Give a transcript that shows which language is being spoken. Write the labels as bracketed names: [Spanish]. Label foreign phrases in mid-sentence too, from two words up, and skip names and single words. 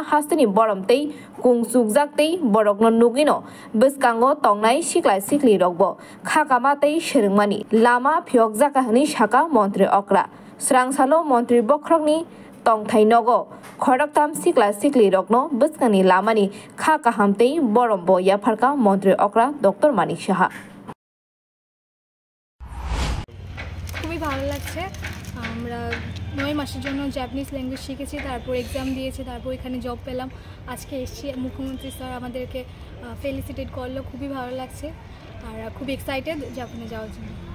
[Kok Borok] हास्तिनि बरमतै कुंसुकजाक्तै बरकनो नुगिनो बिस्कांगो तंनाय सिक्ला सिक्लि रगबो खाकामातै सोरंमानि लामा फियक जाकाहनि साका मन्त्री अक्रा स्रांसालो मन्त्री बख्रंनि तंथाइनगो खडकताम सिक्ला सिक्लि रगनो बिस्कांनि लामानि खाकाहामतै बरमबो याफारका मन्त्री अक्रा डॉक्टर मानिक साहा [Bangla] খুবই ভালো লাগছে আমরা 9 মাসের জন্য [English] Japanese language [Bangla] শিখেছি তারপর এক্সাম দিয়েছি তারপর এখানে জব পেলাম আজকে এসেছি মুখ্যমন্ত্রী স্যার আমাদেরকে ফেলিসিটেট করলো খুবই ভালো লাগছে আর খুব এক্সাইটেড জাপানে যাওয়ার জন্য